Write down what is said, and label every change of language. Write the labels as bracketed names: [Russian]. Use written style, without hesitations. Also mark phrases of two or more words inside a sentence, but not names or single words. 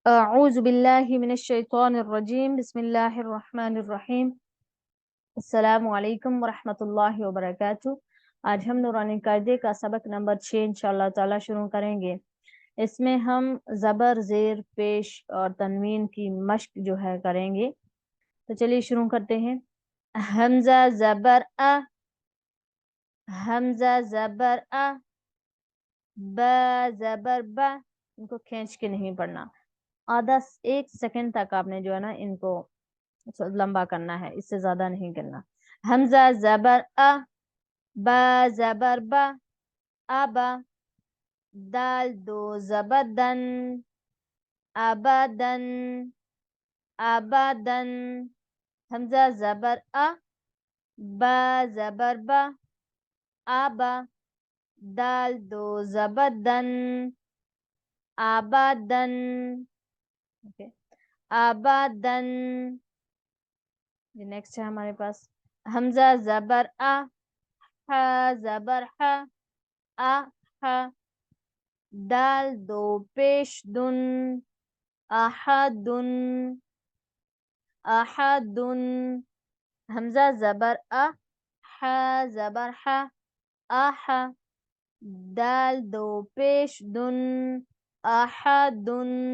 [Arabic] أعوذ بالله من الشيطان الرجيم بسم الله الرحمن الرحیم السلام علیکم ورحمۃ اللہ وبرکاتہ۔ [Urdu] آج ہم نورانی قاعدے کا سبق نمبر 6 [Arabic] انشاءاللہ تعالی [Urdu] شروع کریں گے۔ اس میں ہم زبر، زیر، پیش اور تنوین کی مشق جو ہے کریں گے۔ تو چلیے شروع کرتے ہیں۔ حمزہ زبر ا، حمزہ زبر ا، با زبر با، ان کو کھینچ کے نہیں پڑھنا، آدھا 1 سیکنڈ تک آپ نے جو ہے نا ان کو لمبا کرنا ہے، اس سے زیادہ نہیں کرنا۔ حمزہ زبر ا، با زبر با، ابا، دال دو زبر دن، ابدن، ابدن، حمزہ زبر ا، با زبر با، ابا، دال دو زبر دن، ابدن، ابدن۔ نیکسٹ ہے ہمارے پاس حمزہ زبر ا، ح زبر ح، ا ح، دال دو پیش دن، احدن، احدن، حمزہ زبر ا، ح زبر ح، اح، دال دو پیش دن، احدن،